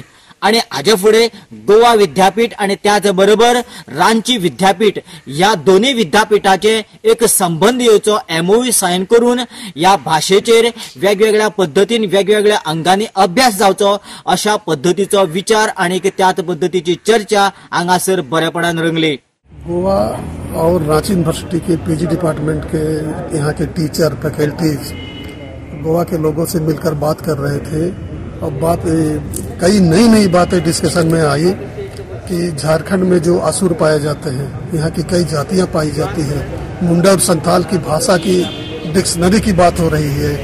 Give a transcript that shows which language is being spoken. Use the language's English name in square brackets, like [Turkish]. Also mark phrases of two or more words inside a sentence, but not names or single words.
[Konkani] आणि हाजे फुडें गोवा विद्यापीठ आणि त्याच बरोबर रांची विद्यापीठ ह्या दोन्ही विद्यापीठाचे एक संबंध येवचो MOU सायन करून ह्या भाशेचेर वेगवेगळ्या पद्धतीन वेगवेगळ्या अंगांनी अभ्यास जावचो अशा पद्धतीचो विचार आणि त्याच पद्धतीची चर्चा हांगासर बरेपणान रंगली. [Hindi] गोवा और रांची यूनिवर्सिटी के PG डिपार्टमेंट के यहाँ के टीचर, फैकल्टीज गोवा के लोगों से मिलकर बात कर रहे थे और कई नई बातें डिस्कशन में आई कि झारखंड में जो असुर पाए जाते हैं, यहाँ की कई जातियाँ पाई जाती हैं, मुंडा और संथाल की भाषा की डिक्शनरी की बात हो रही है.